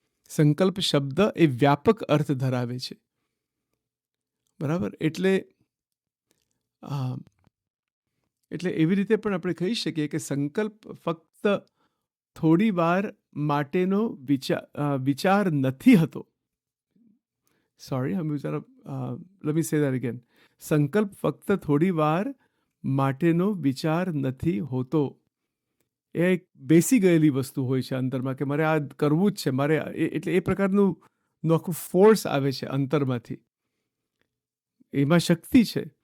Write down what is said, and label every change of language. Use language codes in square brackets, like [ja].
[gu] સંકલ્પ શબ્દ એ વ્યાપક અર્થ ધરાવે છે. બરાબર? એટલે એવી રીતે પણ આપણે કહી શકીએ કે સંકલ્પ ફક્ત થોડી વાર માટેનો વિચાર નથી હતો. [en] Sorry, let me say that again. [gu] સંકલ્પ ફક્ત થોડી વાર માટેનો વિચાર નથી હોતો. એ એક બેસી ગયેલી વસ્તુ હોય છે અંતરમાં, કે મારે આ કરવું જ છે, મારે એટલે એ પ્રકારનું આખું ફોર્સ આવે છે અંતરમાંથી. એમાં શક્તિ છે.